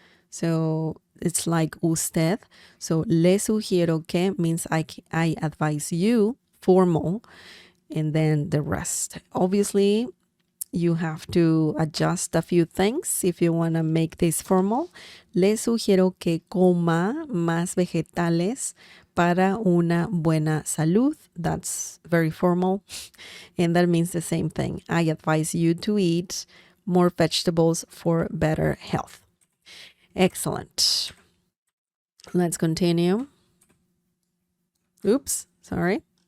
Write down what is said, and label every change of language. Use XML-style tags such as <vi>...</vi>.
<en>So it's like usted. So</en> <es>le sugiero que</es> <en>means I advise you, formal, and then the rest. Obviously, you have to adjust a few things if you want to make this formal.</en> <es>Le sugiero que coma más vegetales para una buena salud.</es> <en>That's very formal, and that means the same thing. I advise you to eat more vegetables for better health. Excellent. Let's continue. Oops, sorry.</en>